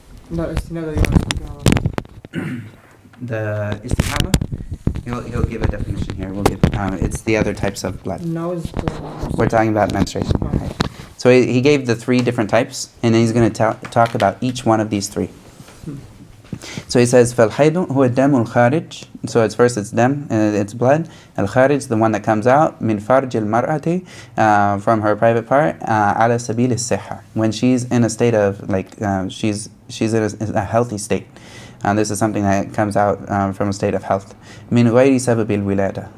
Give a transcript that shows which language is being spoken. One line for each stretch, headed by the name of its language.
English: No, istinada you want to speak The istihada, he'll give a definition here. We'll give it's the other types of blood. Now is We're talking about menstruation. Okay. So he gave the three different types, and then he's going to talk about each one of these three.
Arabic: So he says, فَالْحَيْدُ هُوَ الدَّمُ الْخَارِجُ.
English: So it's dam, it's blood.
Arabic: Al-kharij,
English: the one that comes out,
Arabic: min farj al-mar'ati,
English: from her private part,
Arabic: ala sabil al-sihha,
English: when she's in a state of, like, she's in a healthy state. This is something that comes out from a state of health.
Arabic: Min ghayri sabab al-wilada.